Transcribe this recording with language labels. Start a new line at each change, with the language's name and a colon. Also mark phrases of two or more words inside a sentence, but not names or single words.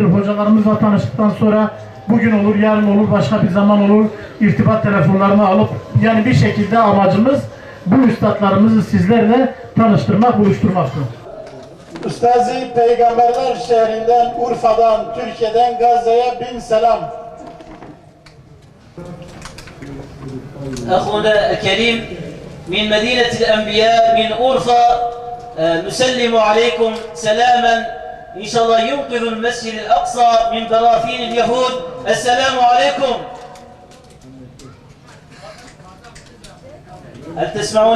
Turkish: Hocalarımızla tanıştıktan sonra bugün olur, yarın olur, başka bir zaman olur. İrtibat telefonlarını alıp yani bir şekilde amacımız bu üstadlarımızı sizlerle tanıştırmak, buluşturmaktır. Üstazi Peygamberler şehrinden, Urfa'dan, Türkiye'den Gazze'ye bin selam.
Arabic: أخونا الكريم من مدينة الأنبياء من أورفا نسلم عليكم سلاما إن شاء الله ينقذ المسجد الأقصى من براثين اليهود. السلام عليكم. هل تسمعون؟